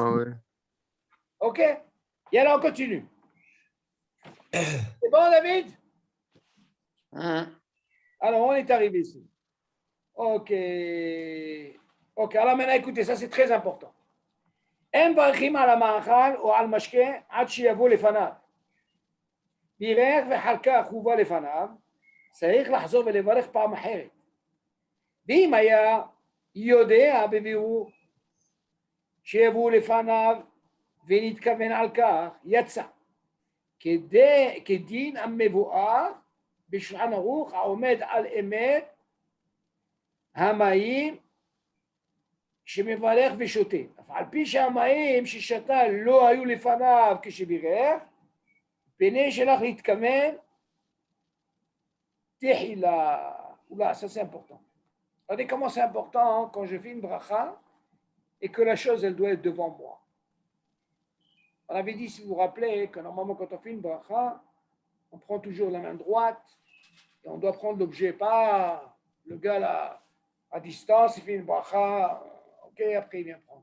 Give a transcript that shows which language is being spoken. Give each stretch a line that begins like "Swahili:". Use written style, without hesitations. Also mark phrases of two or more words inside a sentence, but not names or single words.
French: Ah ouais. OK? Et alors, on continue. C'est bon, David? Alors, on est arrivé ici. OK. OK, alors maintenant, écoutez, ça c'est très important.
Hebrew: En מברכים על המאכל או על משקה עד שיבוא לפניו. בירך ואחר כך הוא בא לפניו, צריך לחזור ולברך פעם אחרת. ואם היה יודע בבירור שיבוא לפניו ונתכוון על כך, יצא. כדין המבואר בשולחן ערוך העומד על אמת המים שמברך ושותה. אף על פי שהמים ששתה לא היו לפניו כשבירך, פני שלך להתכוון תחילה.
French: Oula, ça c'est important. Regardez comment c'est important hein, quand je fais une bracha et que la chose elle doit être devant moi. On avait dit, si vous vous rappelez, que normalement quand on fait une bracha, on prend toujours la main droite et on doit prendre l'objet, pas le gars là à distance, il fait une bracha, ok, après il vient prendre.